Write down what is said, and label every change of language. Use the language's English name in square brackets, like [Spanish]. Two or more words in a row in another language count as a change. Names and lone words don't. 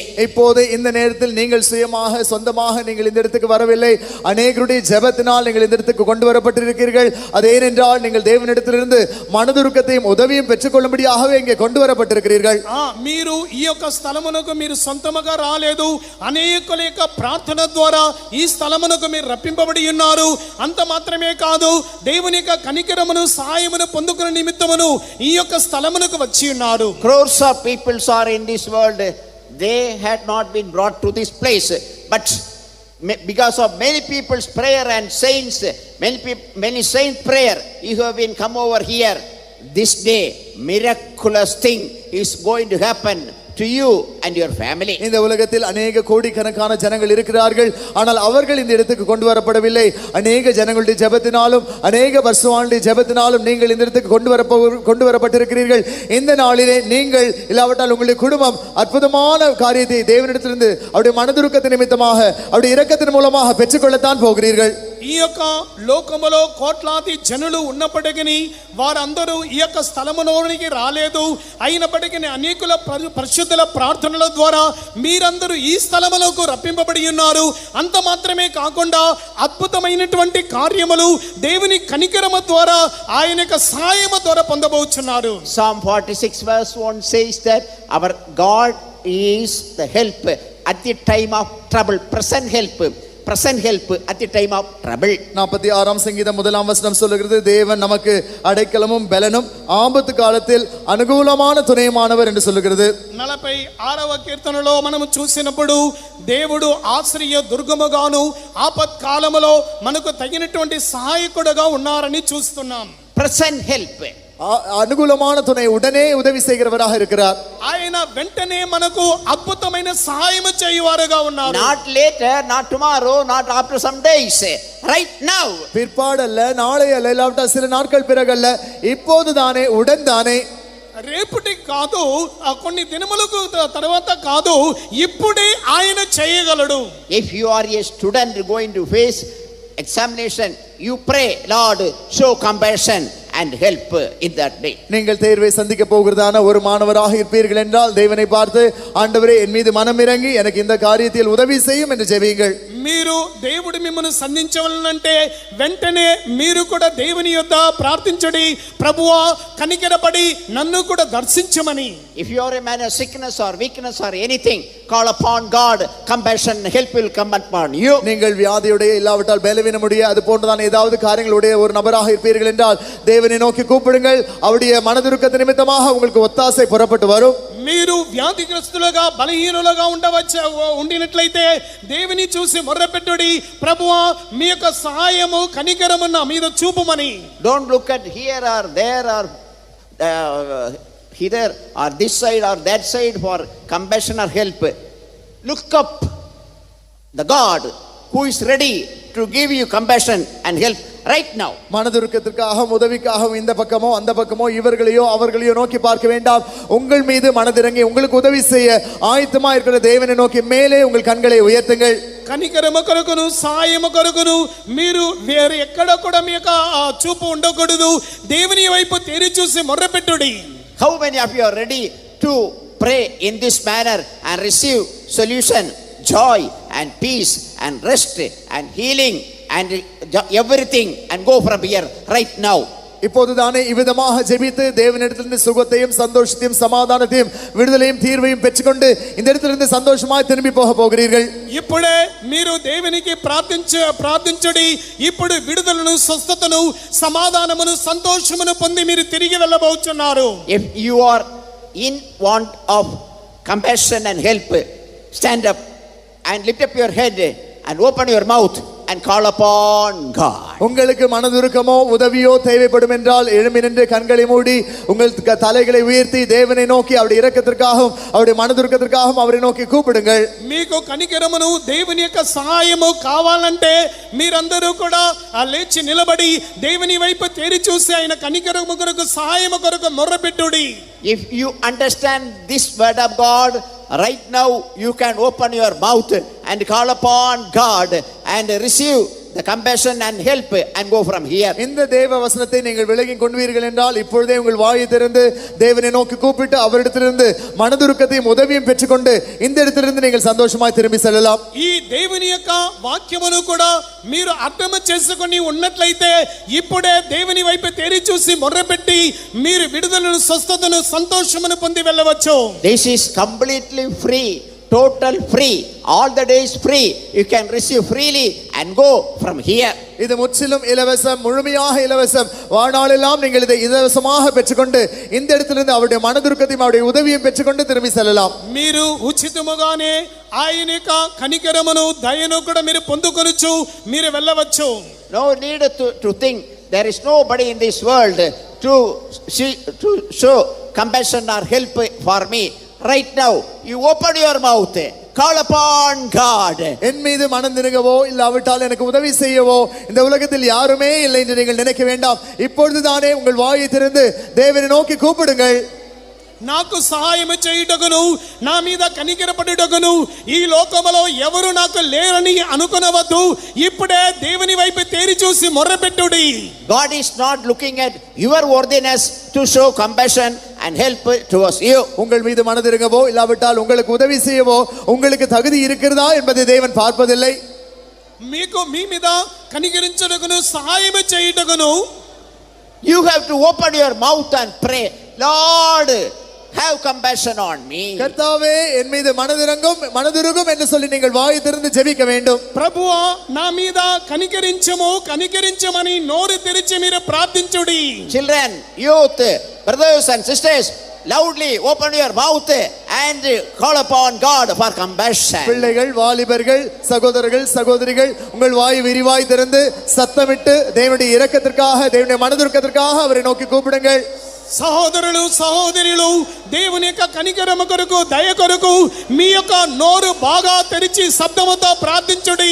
[Tamil] இப்போது இந்த நேரத்தில் நீங்கள் சுயமாக, சொந்தமாக நீங்கள் இந்த இடத்துக்கு வரவில்லை. அநேகருடைய ஜெபத்தினால் நீங்கள் இந்த இடத்துக்கு கொண்டு வரப்பட்டிருக்கிறீர்கள். அது ஏனென்றால் நீங்கள் தேவனிடத்திலிருந்து மனதுருக்கத்தையும் உதவியும் பெற்றுக்கொள்ளும்படியாகவே இங்கே கொண்டு வரப்பட்டிருக்கிறீர்கள். [Telugu] మీరు ఈ యొక్క స్థలమునకు మీరు సొంతముగా రాలేదు, అనేకుల యొక్క ప్రార్థన ద్వారా ఈ స్థలమునకు మీరు రప్పింపబడి ఉన్నారు. అంత మాత్రమే కాదు, దేవుని యొక్క కనికరమును, సహాయమును పొందుకునే నిమిత్తమును ఈ యొక్క స్థలమునకు వచ్చి ఉన్నారు. [English] Crores of people are in this world. They had not been brought to this place, but because of many people's prayer and saints, many saints prayer, you have been come over here. This day miraculous thing is going to happen to you and your family. [Tamil] இந்த உலகத்தில் அநேக கோடிக்கணக்கான ஜனங்கள் இருக்கிறார்கள். ஆனால் அவர்கள் இந்த இடத்துக்கு கொண்டு வரப்படவில்லை. அநேக ஜனங்களுடைய ஜெபத்தினாலும், அநேக பரிசுத்தவான்களுடைய ஜெபத்தினாலும் நீங்கள் இந்த இடத்துக்கு கொண்டு வரப்பட்டிருக்கிறீர்கள். இந்த நாளிலே நீங்கள், இல்லாவிட்டால் உங்களுடைய குடும்பம் அற்புதமான காரியத்தை தேவனிடத்திலிருந்து அவருடைய மனதுருக்கத்தின் நிமித்தமாக, அவருடைய இரக்கத்தின் மூலமாக பெற்றுக்கொள்ளத்தான் போகிறீர்கள். [Telugu] ఈ యొక్క లోకములో కోట్లాది జనులు ఉన్నప్పటికీ వారందరూ ఈ యొక్క స్థలములోనికి రాలేదు. అయినప్పటికీ అనేకుల పరిశుద్ధుల ప్రార్థనల ద్వారా మీరందరూ ఈ స్థలములకు రప్పింపబడి ఉన్నారు. అంత మాత్రమే కాకుండా అద్భుతమైనటువంటి కార్యములు దేవుని కనికరము ద్వారా, ఆయన యొక్క సహాయము ద్వారా పొందబోచున్నారు. [English] Psalm 46 verse 1 says that our God is the help at the time of trouble, present help at the time of trouble. [Tamil] 46ஆம் சங்கீதம் 1ஆம் வசனம் சொல்லுகிறது, தேவன் நமக்கு அடைக்கலமும் பலனும், ஆபத்து காலத்தில் அனுகூலமான துணையுமானவர் என்று சொல்லுகிறது. [Telugu] 46వ కీర్తనలో మనం చూసినప్పుడు దేవుడు ఆశ్రయ దుర్గముగాను, ఆపత్కాలములో మనకు తగినటువంటి సహాయకుడుగా ఉన్నారని చూస్తున్నాం. [English] Present help, [Tamil] అనుకూలமான துணை, உடனே உதவி செய்கிறவராக இருக்கிறார். [Telugu] ఆయన వెంటనే మనకు అద్భుతమైన సహాయం చేయువారుగా ఉన్నారు. [English] not later, not tomorrow, not after some days, right now. [Tamil] பிற்பாடல்ல, நாளை அல்ல, இல்லாவிட்டால் சில நாட்கள் பிறகல்ல, இப்போது தானே, உடன் தானே. [Telugu] రేపటి కాదు, కొన్ని దినములకు తర్వాత కాదు, ఇప్పుడే ఆయన చేయగలడు. [English] If you are a student going to face examination, you pray, Lord, show compassion and help in that day. [Tamil] நீங்கள் தேர்வை சந்திக்க போகிறதான ஒரு மாணவராக இருப்பீர்கள் என்றால் தேவனை பார்த்து, ஆண்டவரே என் மீது மனம் இறங்கி எனக்கு இந்த காரியத்தில் உதவி செய்யும் என்று ஜெபியுங்கள். [Telugu] మీరు దేవుడు మిమ్మల్ని సంధించవలనంటే వెంటనే మీరు కూడా దేవుని యొద్ద ప్రార్థించండి, ప్రభువా కనికరపడి నన్ను కూడా దర్శించమని. [English] If you are a man of sickness or weakness or anything, call upon God, compassion and help will come upon you. [Tamil] நீங்கள் வியாதியுடைய, இல்லாவிட்டால் பலவீனமுடைய, அது போன்றதான ஏதாவது காரியங்களுடைய ஒரு நபராக இருப்பீர்கள் என்றால் தேவனை நோக்கி கூப்பிடுங்கள். அவருடைய மனதுருக்கத்தின் நிமித்தமாக உங்களுக்கு ஒத்தாசை புறப்பட்டு வரும். [Telugu] మీరు వ్యాధిగ్రస్తులుగా, బలహీనులుగా ఉండినట్లయితే దేవుని చూసి మొర్రపెట్టుడి, ప్రభువా మీ యొక్క సహాయము, కనికరము నా మీద చూపుమని. [English] Don't look at here or there or either or this side or that side for compassion or help. Look up the God who is ready to give you compassion and help right now. [Tamil] மனதுருக்கத்திற்காகவும் உதவிக்காகவும் இந்த பக்கமோ அந்த பக்கமோ இவர்களையோ அவர்களையோ நோக்கி பார்க்க வேண்டாம். உங்கள் மீது மனதிறங்கி உங்களுக்கு உதவி செய்ய ஆயத்தமா இருக்கிற தேவனை நோக்கி மேலே உங்கள் கண்களை உயர்த்துங்கள். [Telugu] కనికరమ కొరకును సాయము కొరకును మీరు వేరే ఎక్కడ కూడా మీ యొక్క చూపు ఉండకూడదు. దేవుని వైపు తేరి చూసి మొర్రపెట్టుడి. [English] How many of you are ready to pray in this manner and receive solution, joy and peace and rest and healing and everything and go from here right now? [Tamil] இப்போதுதானே இவ்விதமாக ஜெபித்து தேவனிடத்திலிருந்து சுகத்தையும் சந்தோஷத்தையும் சமாதானத்தையும் விடுதலையும் தீர்வையும் பெற்றுக்கொண்டு இந்த இடத்திலிருந்து சந்தோஷமாய் திரும்பி போக போகிறீர்கள். [Telugu] ఇప్పుడే మీరు దేవునికి ప్రార్థించుడి. ఇప్పుడు విడుదలను స్వస్థతను సమాధానమును సంతోషమును పొంది మీరు తిరిగి వెళ్ళబోతున్నారు. [English] If you are in want of compassion and help, stand up and lift up your head and open your mouth and call upon God. [Tamil] உங்களுக்கு மனதுருக்கமோ உதவியோ தேவைப்படும் என்றால் எழும்பி நின்று கண்களை மூடி உங்கள் தலைகளை உயர்த்தி தேவனை நோக்கி அவருடைய இரக்கத்திற்காகவும் அவருடைய மனதுருக்கத்திற்காகவும் அவரை நோக்கி கூப்பிடுங்கள். [Telugu] మీకు కనికరమును దేవుని యొక్క సహాయము కావాలంటే మీరందరూ కూడా లేచి నిలబడి దేవుని వైపు తేరి చూసి ఆయన కనికరము కొరకు సహాయము కొరకు మొర్రపెట్టుడి. [English] If you understand this word of God, right now you can open your mouth and call upon God and receive the compassion and help and go from here. [Tamil] இந்த தேவ வசனத்தை நீங்கள் விலகி கொள்வீர்கள் என்றால் இப்பொழுதே உங்கள் வாயை திறந்து தேவனை நோக்கி கூப்பிட்டு அவரிடத்திலிருந்து மனதுருக்கத்தையும் உதவியும் பெற்றுக்கொண்டு இந்த இடத்திலிருந்து நீங்கள் சந்தோஷமாய் திரும்பி செல்லலாம். [Telugu] ఈ దేవుని యొక్క వాక్యమును కూడా మీరు అర్థం చేసుకొని ఉన్నట్లయితే ఇప్పుడే దేవుని వైపు తేరి చూసి మొర్రపెట్టి మీరు విడుదలను స్వస్థతను సంతోషమును పొంది వెళ్ళవచ్చు. [English] This is completely free, total free, all the days free. You can receive freely and go from here. [Tamil] இது முற்றிலும் இலவசம், முழுமையாக இலவசம். வாழ்நாளெல்லாம் நீங்கள் இதை இலவசமாக பெற்றுக்கொண்டு இந்த இடத்திலிருந்து அவருடைய மனதுருக்கத்தையும் அவருடைய உதவியும் பெற்றுக்கொண்டு திரும்பி செல்லலாம். [Telugu] మీరు ఉచితముగానే ఆయన యొక్క కనికరమును దయను కూడా మీరు పొందుకొనొచ్చు, మీరు వెళ్ళవచ్చు. [English] No need to think there is nobody in this world to show compassion or help for me. Right now you open your mouth, call upon God. [Tamil] என் மீது மனம் திருங்கவோ இல்லாவிட்டால் எனக்கு உதவி செய்யவோ இந்த உலகத்தில் யாருமே இல்லை என்று நீங்கள் நினைக்க வேண்டாம். இப்பொழுதுதானே உங்கள் வாயை திறந்து தேவனை நோக்கி கூப்பிடுங்கள். [Telugu] నాకు సహాయం చేయుటకును నా మీద కనికరపడుటకును ఈ లోకములో ఎవరు నాకు లేరని అనుకొనవద్దు. ఇప్పుడే దేవుని వైపు తేరి చూసి మొర్రపెట్టుడి. [English] God is not looking at your worthiness to show compassion and help towards you. [Tamil] உங்கள் மீது மனதிருங்கவோ இல்லாவிட்டால் உங்களுக்கு உதவி செய்யவோ உங்களுக்கு தகுதி இருக்கிறதா என்பதை தேவன் பார்ப்பதில்லை. [Telugu] మీకు మీ మీద కనికరించుటకును సహాయం చేయుటకును [English] You have to open your mouth and pray, Lord, have compassion on me. [Tamil] கர்த்தாவே என் மீது மனதிருங்கும் என்று சொல்லி நீங்கள் வாயை திறந்து ஜெபிக்க வேண்டும். [Telugu] ప్రభువా నా మీద కనికరించమని నోరు తెరిచి మీరు ప్రార్థించుడి. [English] Children, youth, brothers and sisters, loudly open your mouth and call upon God for compassion. [Tamil] பிள்ளைகள், வாலிபர்கள், சகோதரர்கள், சகோதரிகள் உங்கள் வாயை விரிவாய் திறந்து சத்தமிட்டு தேவனுடைய இரக்கத்திற்காக தேவனுடைய மனதுருக்கத்திற்காக அவரை நோக்கி கூப்பிடுங்கள். [Telugu] సహోదరులు సహోదరులు దేవుని యొక్క కనికరము కొరకు దయ కొరకు మీ యొక్క నోరు బాగా తెరిచి శబ్దముతో ప్రార్థించుడి.